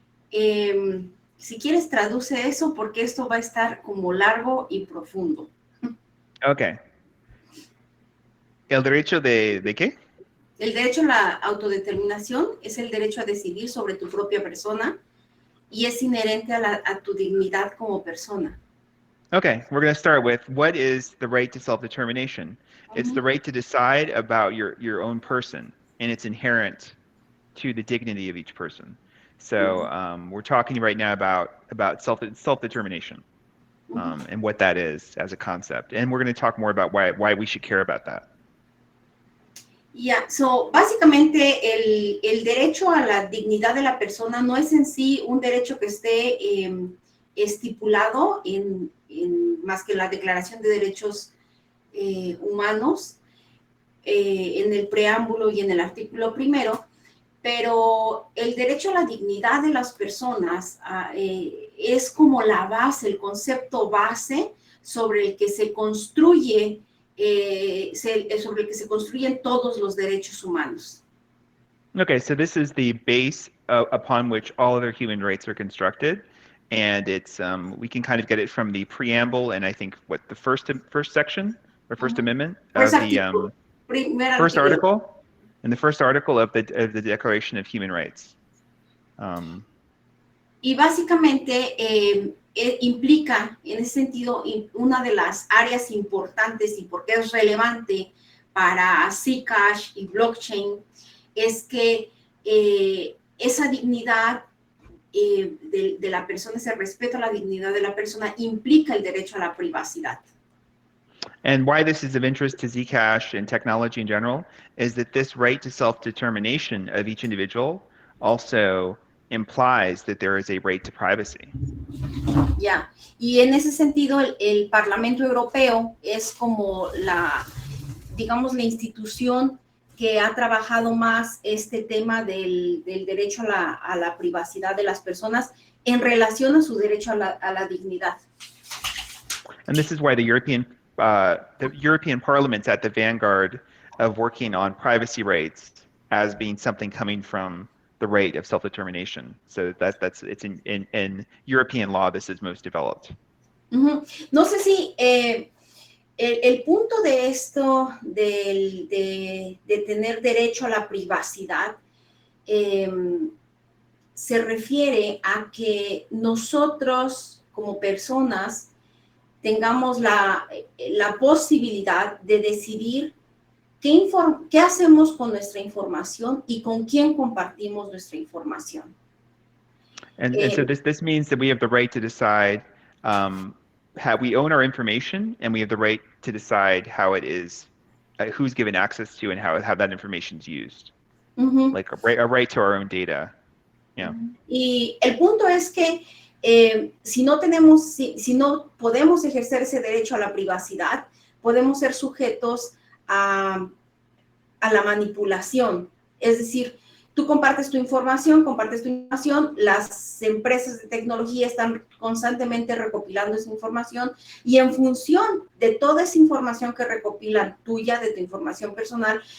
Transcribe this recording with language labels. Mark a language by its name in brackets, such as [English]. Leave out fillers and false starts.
[Spanish] Si quieres, traduce eso porque esto va a estar como largo y profundo. Ok. ¿El derecho de qué? El derecho a la autodeterminación es el derecho a decidir sobre tu propia persona y es inherente a tu dignidad como persona. [English] Okay, we're going to start with what is the right to self-determination? It's the Uh-huh. right to decide about your own person, and it's inherent to the dignity of each person. So we're talking right now about self-determination Uh-huh. and what that is as a concept, and we're going to talk more about why we should care about that. [Spanish] Yeah, so básicamente el derecho a la dignidad de la persona no es en sí un derecho que esté estipulado más que la Declaración de Derechos Humanos en el preámbulo y en el artículo primero, pero el derecho a la dignidad de las personas es como la base, el concepto base sobre el que se construye sobre el que se construyen todos los derechos humanos. [English] Okay, so this is the base upon which all other human rights are constructed, and it's we can kind of get it from the preamble and I think what the first section or First Uh-huh. Amendment First of the [Spanish] artículo, primer [English] first [Spanish] artículo. [English] article in the first article of the Declaration of Human Rights. [Spanish] Y básicamente implica, en ese sentido, una de las áreas importantes y porque es relevante para Zcash y blockchain, es que esa dignidad de la persona, ese respeto a la dignidad de la persona, implica el derecho a la privacidad. [English] And why this is of interest to Zcash and technology in general is that this right to self-determination of each individual also implies that there is a right to privacy. [Spanish] Ya, y en ese sentido el Parlamento Europeo es como digamos, la institución que ha trabajado más este tema del derecho a la privacidad de las personas en relación a su derecho a la dignidad. [English] And this is why the European Parliament's at the vanguard of working on privacy rights as being something coming from the right of self-determination. So it's in European law, this is most developed. Uh-huh. [Spanish] No sé si el punto de esto, de tener derecho a la privacidad, se refiere a que nosotros como personas tengamos la posibilidad de decidir qué hacemos con nuestra información y con quién compartimos nuestra información. [English] And so this means that we have the right to decide how we own our information, and we have the right to decide how it is, who's given access to, and how that information is used. Uh-huh. Like a right to our own data. Yeah. [Spanish] Y el punto es que si no podemos ejercer ese derecho a la privacidad, podemos ser sujetos a la manipulación. Es decir, tú compartes tu información, las empresas de tecnología están constantemente recopilando esa información y en función de toda esa información que recopilan tuya, de tu información personal,